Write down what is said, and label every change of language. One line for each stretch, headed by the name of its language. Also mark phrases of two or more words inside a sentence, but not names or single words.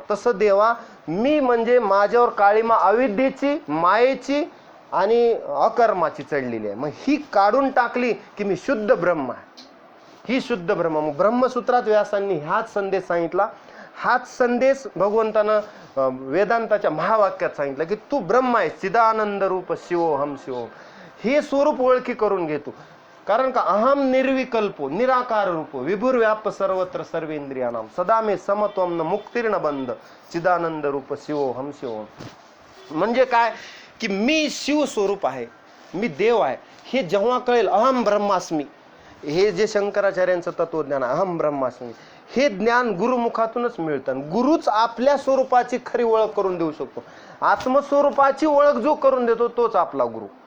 Marathi: तसं देवा मी म्हणजे माझ्यावर काळीमा अविद्येची, मायेची आणि अकर्माची चढलेली आहे. मग ही काढून टाकली की मी शुद्ध ब्रह्म आहे, ही शुद्ध ब्रह्म. मग ब्रह्मसूत्रात व्यासांनी हाच संदेश सांगितला. हाच संदेश भगवंतानं वेदांताच्या महावाक्यात सांगितलं की तू ब्रह्म आहे,
Sanskrit: चिदानंद रूप शिवोहम शिवोहम.
Marathi: हे स्वरूप ओळखी करून घेतो. कारण का
Sanskrit: अहम निर्विकल्पो निराकार रूपो विभुर्व्याप सर्वत्र सर्वेंद्रियानाम सदा मे समत्वम न मुक्तीर्ण बंध चिदानंद रूप शिवोहम शिवोहम.
Marathi: म्हणजे काय की मी शिव स्वरूप आहे, मी देव आहे. हे जेव्हा कळेल,
Sanskrit: अहम ब्रह्मास्मी,
Marathi: हे जे शंकराचार्यांचं तत्वज्ञान आहे,
Sanskrit: अहम ब्रह्मास्मी,
Marathi: हे ज्ञान गुरुमुखातूनच मिळतं. गुरुच आपल्या स्वरूपाची खरी ओळख करून देऊ शकतो. आत्मस्वरूपाची ओळख जो करून देतो तोच आपला गुरु.